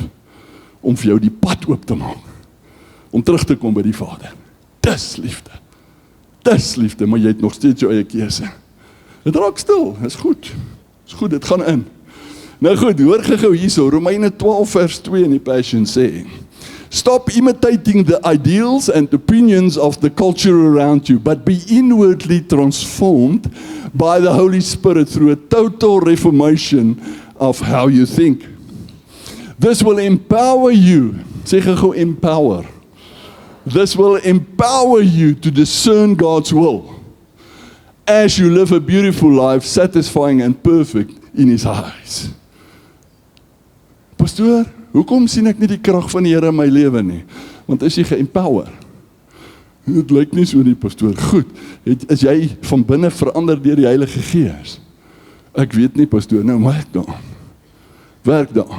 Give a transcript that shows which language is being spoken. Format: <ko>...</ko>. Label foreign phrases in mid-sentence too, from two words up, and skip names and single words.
<af>Om vir jou die pad oop te maak. Om terug te kom by die Vader. Dis liefde, maar jy het nog steeds jou eie keuse. Dit raak stil, is goed, dit gaan in. Nou goed, hoor gou hierso, Romeine 12 vers 2 in die Passion sê,</af> <en>stop imitating the ideals and opinions of the culture around you, but be inwardly transformed by the Holy Spirit through a total reformation of how you think. This will empower you,</en> <af>sê gou empower.</af> <en>This will empower you to discern God's will as you live a beautiful life, satisfying and perfect in His eyes.</en> <af>Pastoor, hoekom sien ek nie die krag van die Here in my lewe nie? Want is jy ge-empower? Dit lyk nie so nie, pastoor. Goed, is jy van binne verander deur die Heilige Gees? Ek weet nie, pastoor, nou werk daaraan. Werk daaraan.</af>